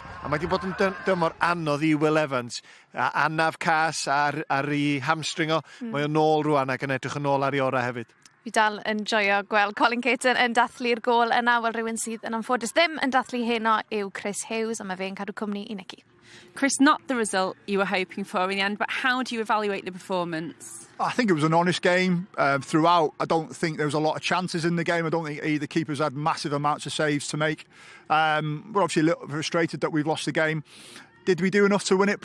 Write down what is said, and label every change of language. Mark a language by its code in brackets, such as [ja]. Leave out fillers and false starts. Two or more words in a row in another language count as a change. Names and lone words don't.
[cy] A mae wedi bod yn dymor anodd i Will Evans. Anaf cas ar ei hamstringo, mae o'n nôl rwan ac yn edrych yn ôl ar ei ora hefyd. Fi dal yn joio gweld Colin Caton yn dathlu'r gol yna, wel rhywun sydd yn anffodus ddim yn dathlu heno yw Chris Hughes, a mae fe'n cadw cwmni i Nicky. [en] Chris, not the result you were hoping for in the end, but how do you evaluate the performance? I think it was an honest game throughout. I don't think there was a lot of chances in the game. I don't think either keepers had massive amounts of saves to make. We're obviously a little frustrated that we've lost the game. Did we do enough to win it?